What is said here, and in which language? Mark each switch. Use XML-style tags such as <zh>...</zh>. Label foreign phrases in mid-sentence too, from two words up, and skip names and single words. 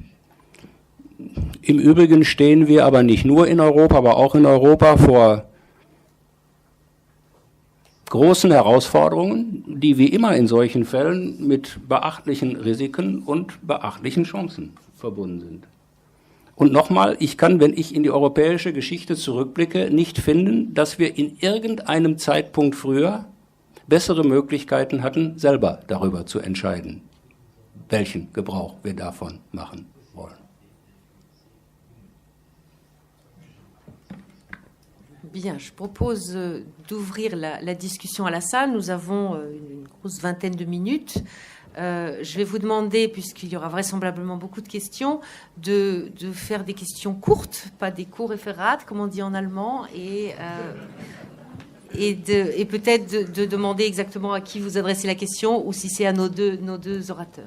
<de>Im Übrigen stehen wir aber nicht nur in Europa, aber auch in Europa vor großen Herausforderungen, die wie immer in solchen Fällen mit beachtlichen Risiken und beachtlichen Chancen verbunden sind. Und nochmal, ich kann, wenn ich in die europäische Geschichte zurückblicke, nicht finden, dass wir in irgendeinem Zeitpunkt früher bessere Möglichkeiten hatten, selber darüber zu entscheiden, welchen Gebrauch wir davon machen wollen.</de> <fr>Bien, je propose d'ouvrir la discussion à la salle. Nous avons une grosse vingtaine de minutes. je vais vous demander, puisqu'il y aura vraisemblablement beaucoup de questions, de faire des questions courtes, pas des courts référates, comme on dit en allemand, et peut-être de demander exactement à qui vous adressez la question, ou si c'est à nos deux orateurs.</fr>